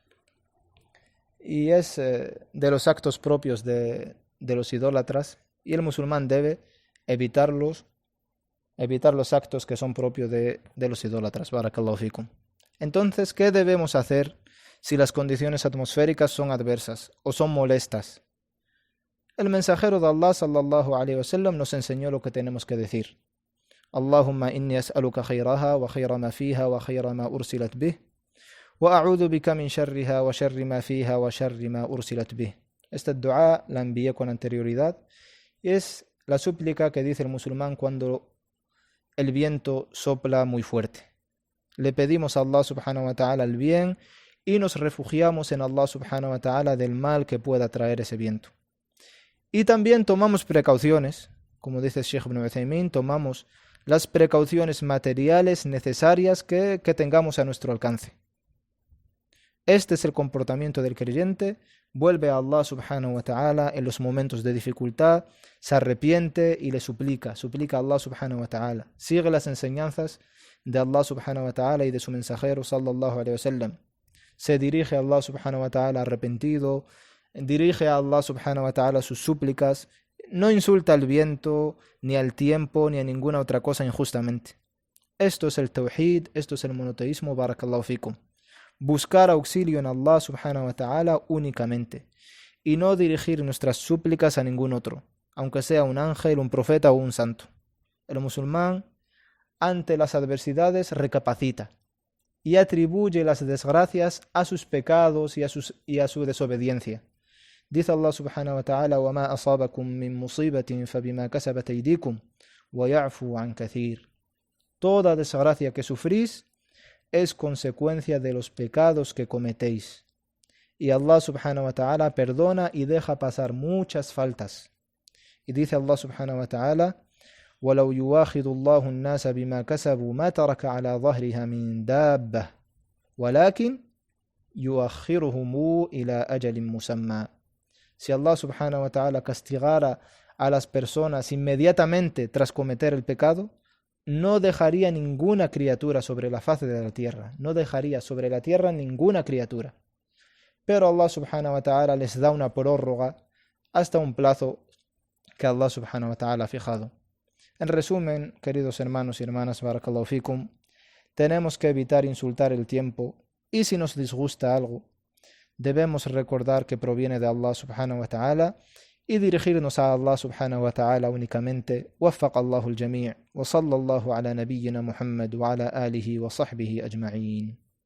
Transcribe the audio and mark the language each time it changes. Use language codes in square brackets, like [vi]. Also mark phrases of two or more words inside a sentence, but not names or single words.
[es] Y es de los actos propios de los idólatras, y el musulmán debe evitar los actos que son propios de los idólatras. [ar] بارك الله فيكم. [es] Entonces, ¿qué debemos hacer si las condiciones atmosféricas son adversas o son molestas? El mensajero de Allah [ar] صلى الله عليه وسلم [es] nos enseñó lo que tenemos que decir. [ar] اللهم إني أسألك خيرها وخير ما فيها وخير ما أرسلت به وأعوذ بك من شرها وشر ما فيها وشر ما أرسلت به. [es] Esta dua la envié con anterioridad y es la súplica que dice el musulmán cuando el viento sopla muy fuerte. Le pedimos a Allah [ar] سبحانه وتعالى [es] el bien y nos refugiamos en Allah [ar] سبحانه وتعالى [es] del mal que pueda traer ese viento. Y también tomamos precauciones, como dice Sheikh Ibn Uthaymin, tomamos las precauciones materiales necesarias que tengamos a nuestro alcance. Este es el comportamiento del creyente, vuelve a Allah [ar] سبحانه وتعالى [es] en los momentos de dificultad, se arrepiente y le suplica a Allah [ar] سبحانه وتعالى, [es] sigue las enseñanzas de Allah [ar] سبحانه وتعالى [es] y de su mensajero [ar] صلى الله عليه وسلم, [es] se dirige a Allah [ar] سبحانه وتعالى [es] arrepentido, dirige a Allah [ar] سبحانه وتعالى [es] sus súplicas, no insulta al viento, ni al tiempo, ni a ninguna otra cosa injustamente. Esto es el tawhid, esto es el monoteísmo, [ar] بارك الله فيكم. [es] Buscar auxilio en Allah [ar] سبحانه وتعالى [es] únicamente, y no dirigir nuestras súplicas a ningún otro, aunque sea un ángel, un profeta o un santo. El musulmán, ante las adversidades, recapacita y atribuye las desgracias a sus pecados y a su desobediencia. [ar] Dice Allah سبحانه وتعالى: وَمَا أَصَابَكُم مِّن مُّصِيبَةٍ فَبِمَا كَسَبَتْ أَيْدِيكُمْ وَيَعْفُو عَن كَثِيرٍ. [es] Toda desgracia que sufrís es consecuencia de los pecados que cometéis. Y Allah [ar] سبحانه وتعالى [es] perdona y deja pasar muchas faltas. Y dice [ar] Allah سبحانه وتعالى: وَلَوْ يُوَاخِذُ اللَّهُ النَّاسَ بِمَا كَسَبُوا مَا تَرَكَ عَلَى ظَهْرِهَا مِن دَابَّةٍ وَلَكِنْ يُؤَخِّرُهُمْ إِلَى أَجَلٍ مُّسَمًّى. [es] Si Allah [ar] سبحانه وتعالى [es] castigara a las personas inmediatamente tras cometer el pecado, no dejaría ninguna criatura sobre la faz de la tierra, no dejaría sobre la tierra ninguna criatura. Pero Allah [ar] سبحانه وتعالى [es] les da una prórroga hasta un plazo que Allah [ar] سبحانه وتعالى [es] ha fijado. En resumen, queridos hermanos y hermanas, [ar] بارك الله فيكم, [es] tenemos que evitar insultar el tiempo, y si nos disgusta algo, debemos recordar que proviene de Allah [ar] سبحانه وتعالى [es] y dirigirnos a Allah [ar] سبحانه وتعالى [es] únicamente. [ar] وفق الله الجميع وصلى الله على نبينا محمد وعلى آله وصحبه أجمعين.